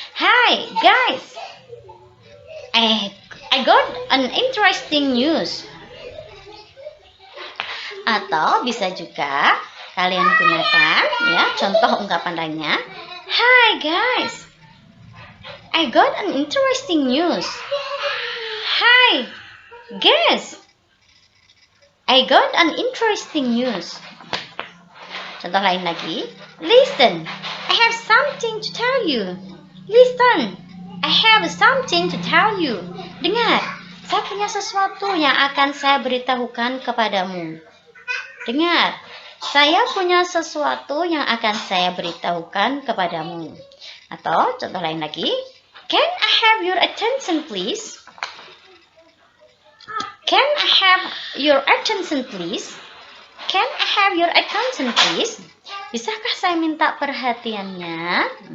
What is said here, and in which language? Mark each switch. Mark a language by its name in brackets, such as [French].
[English] Hi, guys, I got an interesting news. [Indonesian] Atau bisa juga kalian gunakan ya contoh ungkapan lainnya. [English] Hi guys, I got an interesting news. Hi guys, I got an interesting news. [Indonesian] Contoh lain lagi. [English] Listen, I have something to tell you. Listen, I have something to tell you. [Indonesian] Dengar, saya punya sesuatu yang akan saya beritahukan kepadamu. Dengar, saya punya sesuatu yang akan saya beritahukan kepadamu. Atau contoh lain lagi. [English] Can I have your attention please? Can I have your attention please? Can I have your attention please? [Indonesian] Bisakah saya minta perhatiannya?